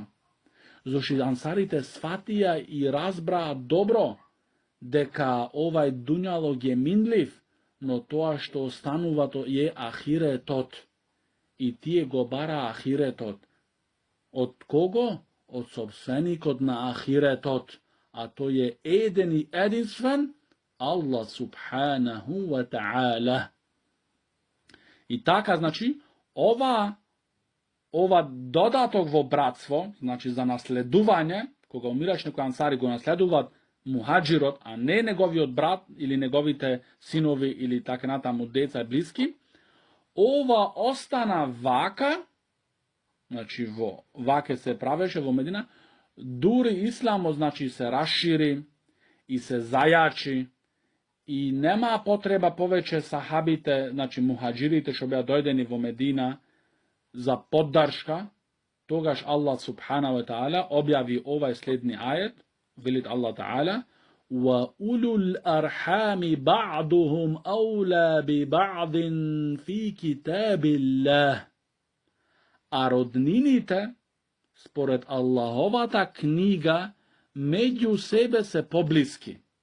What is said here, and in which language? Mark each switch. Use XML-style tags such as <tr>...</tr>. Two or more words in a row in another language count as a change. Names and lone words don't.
<mk>Зошто ансарите сватија и разбраа добро дека овај дуњалог е минлив, но тоа што останува е ахиретот. И тие го бара ахиретот. Од кого? Од собственикот на ахиретот. А тој е еден и единствен Аллах</mk> <ar>سبحانه وتعالى.</ar> <mk>И така, значи, ова додаток во братство, значи за наследување, кога умираш некој ансари го наследуваат мухаджирот, а не неговиот брат или неговите синови или така натаму деца и блиски, ова остана вака, значи ваке се правеше во Медина, дури исламот значи се расшири и се зајачи и нема потреба повеќе сахабите, значи мухаджирите што беа дојдени во Медина за поддршка, тогаш Аллах</mk> <ar>سبحانه وتعالى</ar> <mk>објави овај следни ајет, велит</mk> <ar>الله تعالى: "وأولو الأرحام بعضهم أولى ببعض في كتاب الله."</ar> <mk>А роднините, според Аллаховата книга, меѓу себе се поблиски.</mk>